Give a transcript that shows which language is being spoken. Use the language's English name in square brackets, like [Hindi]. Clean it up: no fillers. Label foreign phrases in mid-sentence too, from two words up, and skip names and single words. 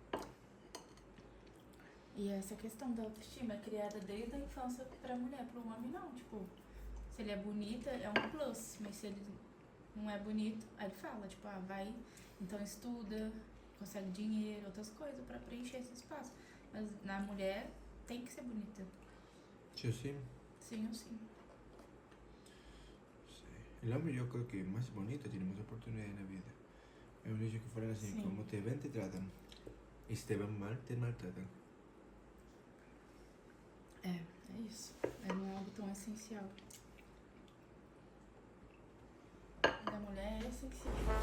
[Portuguese] E essa questão da autoestima é criada desde a infância pra mulher, pro homem não. Tipo, se ele é bonita, é um plus. Mas se ele não é bonito, aí ele fala, tipo, vai, então estuda, consegue dinheiro, outras coisas pra preencher esse espaço. Mas na mulher tem que ser bonita. [Spanish] Sí o sí. [Portuguese] Sim ou sim. [Spanish] Sí. El hombre yo creo que es más bonito, tiene más oportunidades en la vida. Es un dicho que fuera así, Sí. como te ven, te tratan. Y si te ven mal, te maltratan. [Portuguese] É isso. Não é algo tão essencial. Da mulher é essencial.